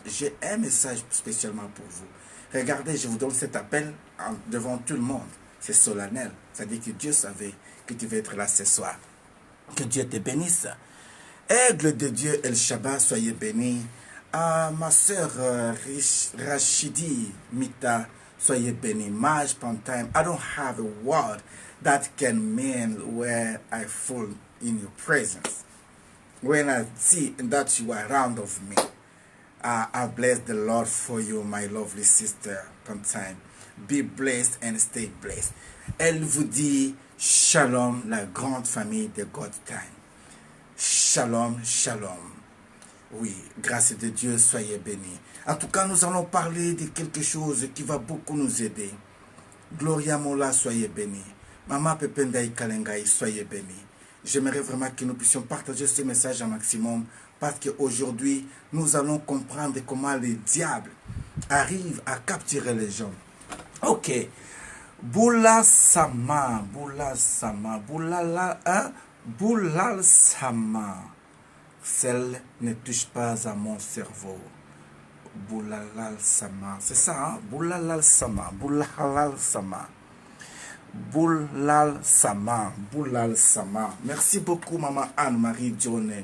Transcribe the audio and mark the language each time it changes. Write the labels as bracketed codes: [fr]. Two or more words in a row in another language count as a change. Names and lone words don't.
[fr] J'ai un message spécialement pour vous. Regardez, je vous donne cet appel devant tout le monde. C'est solennel. C'est-à-dire que Dieu savait que tu vas être là ce soir. Que Dieu te bénisse. Aigle de Dieu El Shabbat, soyez bénis. À ma soeur Rachidi Mita, soyez bénis. [en] Maj Pantime, I don't have a word that can mean where I fall in your presence. When I see that you are around of me, I bless the Lord for you, my lovely sister Pantime. Be blessed and stay blessed. [fr] Elle vous dit Shalom, la grande famille de God Time. Shalom, shalom. Oui, grâce de Dieu, soyez bénis. En tout cas, nous allons parler de quelque chose qui va beaucoup nous aider. Gloria Mola, soyez bénis. Maman Pependai Kalengai, soyez bénis. J'aimerais vraiment que nous puissions partager ce message un maximum parce qu'aujourd'hui, nous allons comprendre comment le diable arrive à capturer les gens. Ok. [wo] Boula Sama, Boula Sama, Boulala, hein? Boulal Sama. [fr] Celle ne touche pas à mon cerveau. [wo] Boulalal Sama. [fr] C'est ça, hein? [wo] Boulalal Sama, Boulalal Sama. Boulal Sama, Boulal Sama. [fr] Merci beaucoup, maman Anne-Marie Dionnet.